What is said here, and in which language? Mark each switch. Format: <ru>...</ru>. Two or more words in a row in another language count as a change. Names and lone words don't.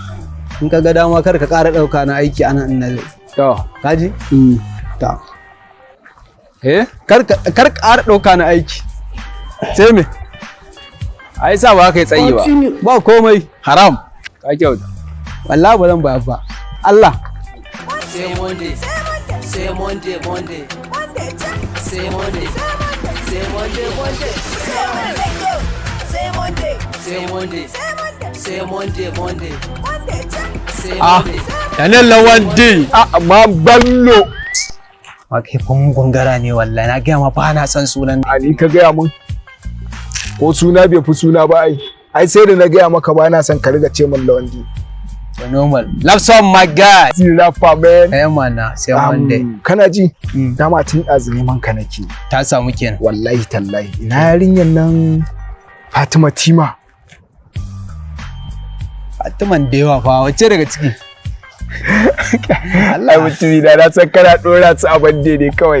<ha>in ka ga dama kar ka ƙara ɗauka na aiki anan in na zo to kaji to kar ƙara ɗauka na aiki sai me ai sa ba ka yi tsayi ba ba komai haram ka kyauta wallahi ba zan bayar ba Allah</ha> <en>Say Monday. Say Monday, Monday. Say Monday. Say Monday, Monday. Say Monday. Say Monday. Say Monday, Monday. Say Monday.</en> <ha>yanan lawan di amma ballo ma kai kun gungara ne wallahi na ga ma ba na san sunan ni ka gaya mun ko suna bai fi suna ba ai sai da na gaya maka ba na son ka riga ce min lawandi</ha> <en>normal love song my guy rapper man</en> <ha>mana sai Monday kana ji dama tun ɗazu neman ka nake ta samu kenan</ha> <ar>والله تالله</ar> <ha>ina yarinyar nan Fatima Tima Fatiman da yawa fa wacce daga ciki Allah mutumi da na san kana dora su a bande ne kawai</ha>